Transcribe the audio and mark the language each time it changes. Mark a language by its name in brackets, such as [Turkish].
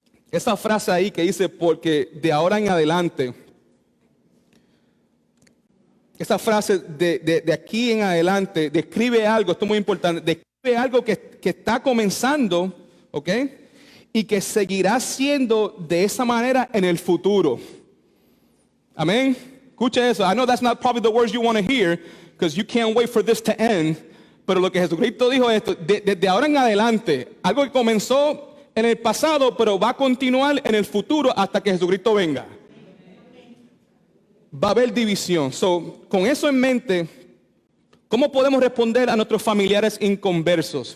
[Spanish] Esa frase ahí que dice, porque de ahora en adelante, esa frase de aquí en adelante describe algo, esto es muy importante, describe algo que está comenzando, ¿ok? Y que seguirá siendo de esa manera en el futuro. Amén. Escuche eso. [English] I know that's not probably the words you want to hear, because you can't wait for this to end. [Spanish] Pero lo que Jesucristo dijo es esto, desde ahora en adelante, algo que comenzó en el pasado, pero va a continuar en el futuro hasta que Jesucristo venga. Va a haber división. So, con eso en mente, ¿cómo podemos responder a nuestros familiares inconversos?